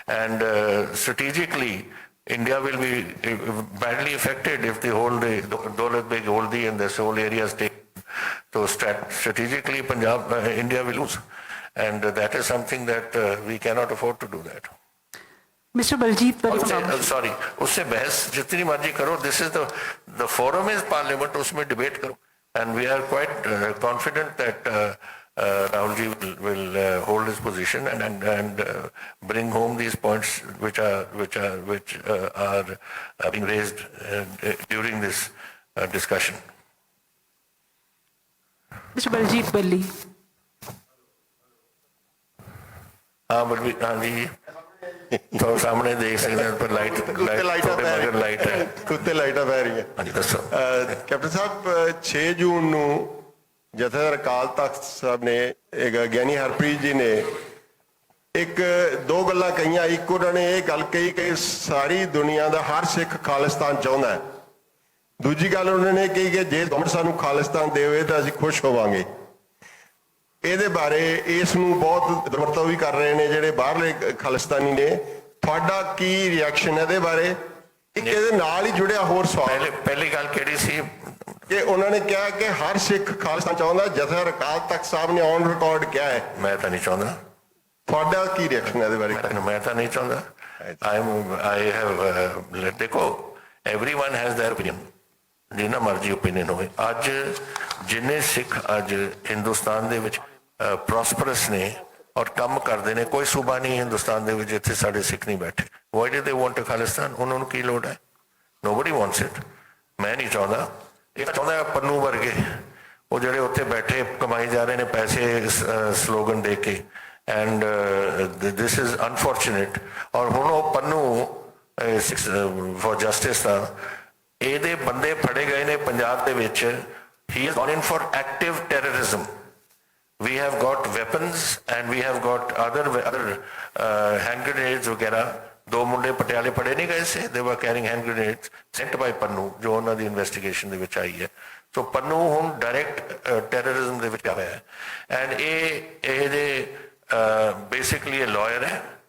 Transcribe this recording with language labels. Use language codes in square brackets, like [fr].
[en] And strategically, India will be badly affected if they hold the Daulat Beg Holdi and this whole area is taken. So strategically, India will lose, and that is something that we cannot afford to do that. Mr. Baljit Bari. [hi] Sorry, उससे बहस जितनी मर्जी करो। [en] this is the forum is parliament, [hi] उसमें debate करो। [en] And we are quite confident that Rahul ji will hold his position and bring home these points which are being raised during this discussion. Mr. Baljit Bali. [hi] हाँ जी, तो सामने देख सकते हैं पर light कुत्ते लाइट है। [pa] ਕੁੱਤੇ ਲਾਈਟਾਂ ਪੈ ਰਹੀਆਂ। हाँ जी दसो। ਕੈਪਟਨ ਸਾਹਿਬ 6 ਜੂਨ ਨੂੰ ਜਥੇਦਾਰ ਅਕਾਲ ਤਖਤ ਸਾਹਿਬ ਨੇ ਗਿਆਨੀ ਹਰਪ੍ਰੀਤ ਜੀ ਨੇ ਇੱਕ 2 ਗੱਲਾਂ ਕਹੀਆਂ। ਇੱਕ ਉਹਨਾਂ ਨੇ ਇਹ ਗੱਲ ਕਹੀ ਕਿ ਸਾਰੀ ਦੁਨੀਆ ਦਾ ਹਰ ਸਿੱਖ ਖਾਲਿਸਤਾਨ ਚਾਹੁੰਦਾ ਹੈ। ਦੂਜੀ ਗੱਲ ਉਹਨਾਂ ਨੇ ਕਹੀ ਕਿ ਜੇ ਗਵਰਨਮੈਂਟ ਸਾਨੂੰ ਖਾਲਿਸਤਾਨ ਦੇਵੇ ਤਾਂ ਅਸੀਂ ਖੁਸ਼ ਹੋਵਾਂਗੇ। ਇਹਦੇ ਬਾਰੇ ਇਸ ਨੂੰ ਬਹੁਤ ਦੁਰਵਰਤੋਂ ਵੀ ਕਰ ਰਹੇ ਨੇ ਜਿਹੜੇ ਬਾਹਰਲੇ ਖਾਲਿਸਤਾਨੀ ਨੇ। ਤੁਹਾਡਾ ਕੀ ਰਿਐਕਸ਼ਨ ਹੈ ਇਹਦੇ ਬਾਰੇ? ਇੱਕ ਇਹਦੇ ਨਾਲ ਹੀ ਜੁੜਿਆ ਹੋਰ ਸਵਾਲ, ਪਹਿਲੀ ਗੱਲ ਕਿਹੜੀ ਸੀ ਕਿ ਉਹਨਾਂ ਨੇ ਕਿਹਾ ਕਿ ਹਰ ਸਿੱਖ ਖਾਲਿਸਤਾਨ ਚਾਹੁੰਦਾ। ਜਥੇਦਾਰ ਅਕਾਲ ਤਖਤ ਸਾਹਿਬ ਨੇ ਔਨ ਰਿਕਾਰਡ ਕਿਹਾ ਹੈ। ਮੈਂ ਤਾਂ ਨਹੀਂ ਚਾਹੁੰਦਾ। ਤੁਹਾਡਾ ਕੀ ਰਿਐਕਸ਼ਨ ਹੈ ਇਹਦੇ ਬਾਰੇ? ਮੈਂ ਤਾਂ ਨਹੀਂ ਚਾਹੁੰਦਾ। [en] I have ਦੇਖੋ, everyone has their opinion, [pa] ਜਿੰਨਾ ਮਰਜ਼ੀ ਓਪੀਨੀਅਨ ਹੋਵੇ। ਅੱਜ ਜਿੰਨੇ ਸਿੱਖ ਅੱਜ ਹਿੰਦੁਸਤਾਨ ਦੇ ਵਿੱਚ ਪ੍ਰੋਸਪਰਸ ਨੇ ਔਰ ਕੰਮ ਕਰਦੇ ਨੇ, ਕੋਈ ਸੂਬਾ ਨਹੀਂ ਹਿੰਦੁਸਤਾਨ ਦੇ ਵਿੱਚ ਜਿੱਥੇ ਸਾਡੇ ਸਿੱਖ ਨਹੀਂ ਬੈਠੇ। [en] Why do they want a Khalistan? [pa] ਉਹਨਾਂ ਨੂੰ ਕੀ ਲੋੜ ਹੈ? [en] Nobody wants it. [pa] ਮੈਂ ਨਹੀਂ ਚਾਹੁੰਦਾ। ਇਹ ਚਾਹੁੰਦਾ ਪੰਨੂ ਵਰਗੇ, ਉਹ ਜਿਹੜੇ ਉੱਥੇ ਬੈਠੇ ਕਮਾਈ ਜਾ ਰਹੇ ਨੇ ਪੈਸੇ ਸਲੋਗਨ ਦੇ ਕੇ। [en] And this is unfortunate. [pa] ਔਰ ਹੁਣ ਉਹ ਪੰਨੂ ਫॉर ਜਸਟਿਸ ਦਾ ਇਹਦੇ ਬੰਦੇ ਫੜੇ ਗਏ ਨੇ ਪੰਜਾਬ ਦੇ ਵਿੱਚ। [en] He is gone in for active terrorism. We have got weapons and we have got other hand grenades वगैरह। [pa] 2 ਮੁੰਡੇ ਪਟਿਆਲੇ ਫੜੇ ਨਹੀਂ ਗਏ ਸੀ। [en] They were carrying hand grenades sent by [pa] Pannu, ਜੋ ਉਹਨਾਂ ਦੀ ਇਨਵੈਸਟੀਗੇਸ਼ਨ ਦੇ ਵਿੱਚ ਆਈ ਹੈ। ਸੋ ਪੰਨੂ ਹੁਣ ਡਾਇਰੈਕਟ ਟੈਰਰਿਜ਼ਮ ਦੇ ਵਿੱਚ ਆ ਹੋਇਆ ਹੈ। ਐਂਡ ਇਹ ਬੇਸਿਕਲੀ ਇਹ ਲਾਇਰ ਹੈ।